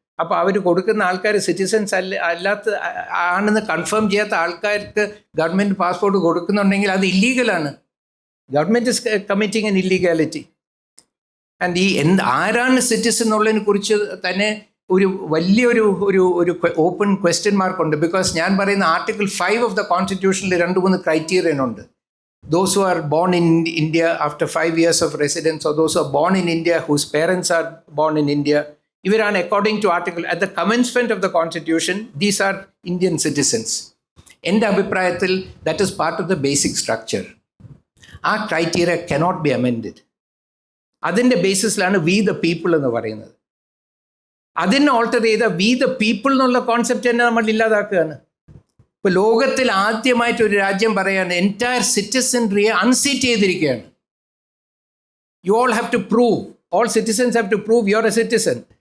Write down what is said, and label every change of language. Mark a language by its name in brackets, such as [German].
[Malayalam] അപ്പോൾ അവർ കൊടുക്കുന്ന ആൾക്കാർ സിറ്റിസൺസ് അല്ലാത്ത ആണെന്ന് കൺഫേം ചെയ്യാത്ത ആൾക്കാർക്ക് ഗവൺമെൻറ് പാസ്പോർട്ട് കൊടുക്കുന്നുണ്ടെങ്കിൽ അത് ഇല്ലീഗലാണ്. [English] Government is committing an illegality. [Malayalam] And ആരാണ് സിറ്റിസൺ എന്നുള്ളതിനെ കുറിച്ച് തന്നെ ഒരു വലിയൊരു ഓപ്പൺ ക്വസ്റ്റ്യൻ മാർക്കുണ്ട്. ബിക്കോസ് ഞാൻ പറയുന്ന ആർട്ടിക്കിൾ 5 ഓഫ് ദ കോൺസ്റ്റിറ്റ്യൂഷനിൽ 2-3 ക്രൈറ്റീരിയൻ ഉണ്ട്. [English] Those who are born in India after 5 years of residence, or those who are born in India whose parents are born in India, ഇവരാണ് according to article at the commencement of the constitution, these are Indian citizens. [Malayalam] എൻ്റെ അഭിപ്രായത്തിൽ [English] that is part of the basic structure. ആ criteria cannot be amended. [Malayalam] അതിൻ്റെ ബേസിസിലാണ് we the people എന്ന് പറയുന്നത്. അതിനെ alter ചെയ്ത we the people എന്നുള്ള concept തന്നെ നമ്മൾ ഇല്ലാതാക്കുകയാണ്. ഇപ്പോൾ ലോകത്തിൽ ആദ്യമായിട്ട് ഒരു രാജ്യം പറയാണ് എൻറ്റയർ സിറ്റിസൺറിയെ അൺസീറ്റ് ചെയ്തിരിക്കുകയാണ്. [English] You all have to prove, all citizens have to prove you are a citizen.